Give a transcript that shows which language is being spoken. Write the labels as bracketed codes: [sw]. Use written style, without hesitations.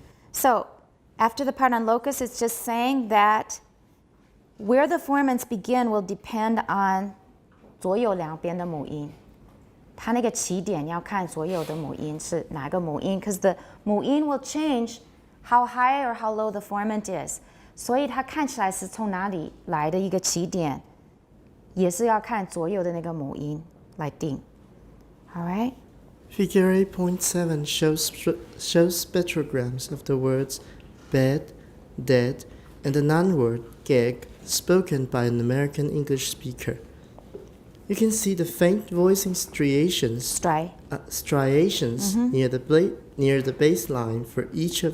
[en] So after the part on locus, it's just saying that where the formants begin will depend on [zh] 左右两边的母音。它那个起点要看所有的母音是哪个母音 [en] because the 母音 will change how high or how low the formant is. [zh] 所以它看起来是从哪里来的一个起点，也是要看左右的那个母音来定。 [en] All right? Figure 8.7 shows spectrograms of the words bed, dead, and the noun-word gag spoken by an American English speaker. You can see the faint voicing striations near the baseline for each of